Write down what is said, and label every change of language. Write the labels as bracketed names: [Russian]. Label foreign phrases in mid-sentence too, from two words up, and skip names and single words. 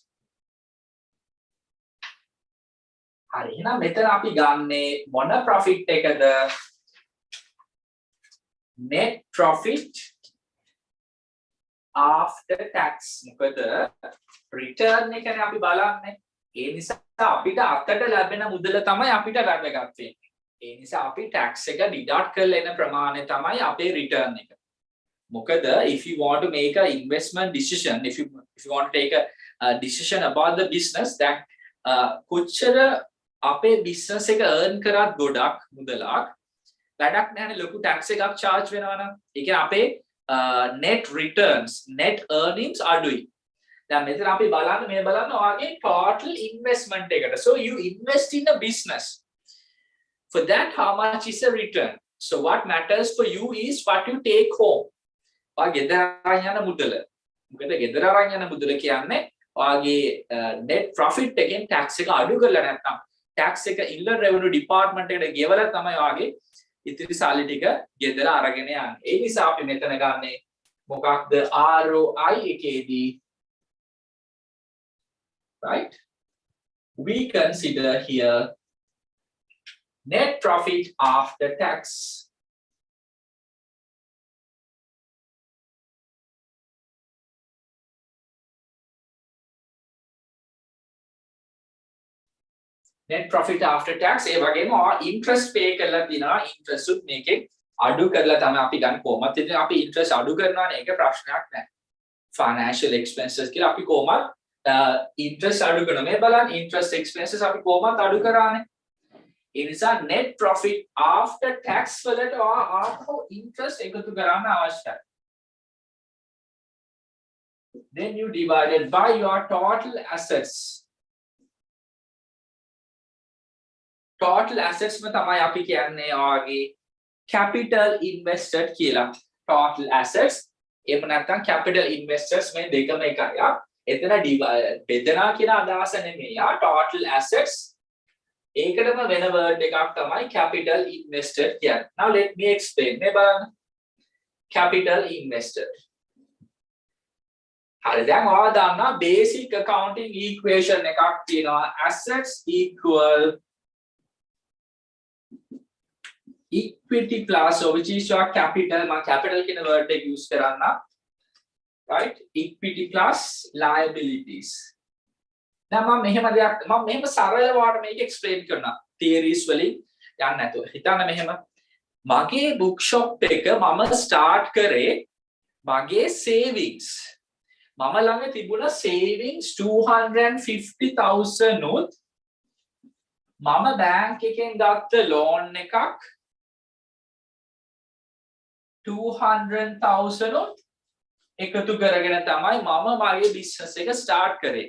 [Sinhala] හරි එහෙනම් මෙතන අපි ගන්නේ මොන profit එකද? [English] Net profit after tax. [Sinhala] මොකද return එකනේ අපි බලන්නේ. ඒ නිසා අපිට අතට ලැබෙන මුදල තමයි අපිට වැදගත් වෙන්නේ. ඒ නිසා අපි tax එක deduct කරලා එන ප්‍රමාණය තමයි අපේ return එක. [English] මොකද if you want to make a investment decision, if you want to take a decision about the business, that [Sinhala] කොච්චර අපේ business එක earn කරත් ගොඩක් මුදලක් වැඩක් නැහැ ලොකු tax එකක් charge වෙනවා නම්. ඒ කියන්නේ අපේ [English] net returns, net earnings [Sinhala] අඩුයි. දැන් මෙතන අපි බලන්න මේ බලන්න ඔයාගේ [English] total investment [Sinhala] එකට. [English] So you invest in a business. For that, how much is the return? So what matters for you is what you take home. [Sinhala] ඔයා ගෙදර අරන් යන මුදල. මොකද ගෙදර අරන් යන මුදල කියන්නේ ඔයාගේ [English] net profit [Sinhala] එකෙන් tax එක අඩු කරලා නැත්නම් tax එක [English] inland revenue department [Sinhala] එකට ගෙවලා තමයි ඔයාගේ ඉතිරි සල්ලි ටික ගෙදර අරගෙන යන්නේ. ඒ නිසා අපි මෙතන ගන්නේ මොකක්ද ROI එකේදී, [English] right? We consider here net profit after tax. Net profit after tax [Sinhala] ඒ වගේම [English] interest pay [Sinhala] කරලා තිනවා. interest උත් මේකෙන් අඩු කරලා තමයි අපි ගන්න. කොහොමද ඉතින් අපි interest අඩු කරනවානේ, ඒක ප්‍රශ්නයක් නෑ. [English] financial expenses [Sinhala] කියලා අපි කොහොමද interest අඩු කරනවා. මේ බලන්න [English] interest expenses [Sinhala] අපි කොහොමද අඩු කරානේ. ඒ නිසා [English] net profit after tax [Sinhala] වලට ආපහු interest එකතු කරන්න අවශ්‍යයි. [English] Then you divide it by your total assets. Total assets [Sinhala] में තමයි අපි කියන්නේ ඔයාගේ [English] capital invested [Sinhala] කියලා. [English] Total assets [Sinhala] එහෙම නැත්නම් [English] capital investors [Sinhala] මේ දෙකම එකයි. එතන බෙදනා කියන අදහස නෙමෙයි. [English] Total assets [Sinhala] ඒකටම වෙන word එකක් තමයි [English] capital invested [Sinhala] කියන්නේ. [English] Now let me explain. [Sinhala] මේ බලන්න. [English] Capital invested. [Sinhala] හරි, දැන් ඔයා දන්නා [English] basic accounting equation [Sinhala] එකක් තියෙනවා. [English] Assets equal equity plus, so which is your capital. [Sinhala] मैं capital කියන word එක use කරන්න, [English] right? Equity plus liabilities. [Sinhala] දැන් මම මෙහෙම දෙයක් මම මෙහෙම සරලව වාට මේක explain කරනවා theories වලින් යන්න නැතුව. හිතන්න මෙහෙම මගේ [English] book shop [Sinhala] එක මම start කරේ මගේ savings මම ළඟ තිබුණ savings 250,000 උත් මම bank එකෙන් ගත්ත loan එකක් 200,000 උත් එකතු කරගෙන තමයි මම මගේ business එක start කරේ.